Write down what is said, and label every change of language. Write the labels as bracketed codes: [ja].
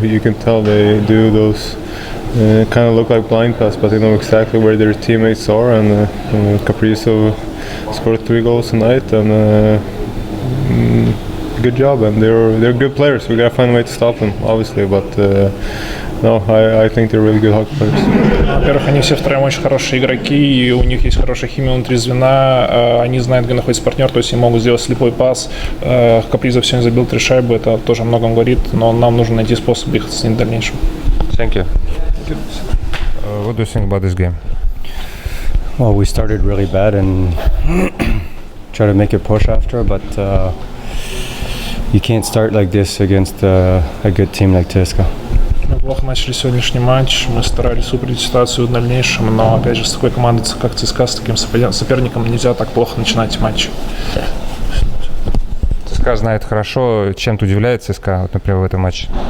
[en] You can tell they do those kind of look like blind pass, but they know exactly where their teammates are. And Caprizo scored 3 goals tonight, and good job. And they're good players. We gotta find a way to stop them, obviously. But no, I think they're really good hockey players. [ru] Во-первых, они все втроем очень хорошие игроки, и у них есть хорошая химия внутри звена. Они знают, где находится партнер, то есть они могут сделать слепой пас. Капризов сегодня забил 3 шайбы, это тоже о многом говорит, но нам нужно найти способ их с ним в дальнейшем. [en] Thank you. What do you think about this game? Well, we started really bad and try to make a push after, but you can't start like this against a good team like ЦСКА. [ru] Мы плохо начали сегодняшний матч, мы старались упредить ситуацию в дальнейшем, но, опять же, с такой командой, как ЦСКА, с таким соперником нельзя так плохо начинать матч. ЦСКА знает хорошо, чем-то удивляет ЦСКА, вот, например, в этом матче.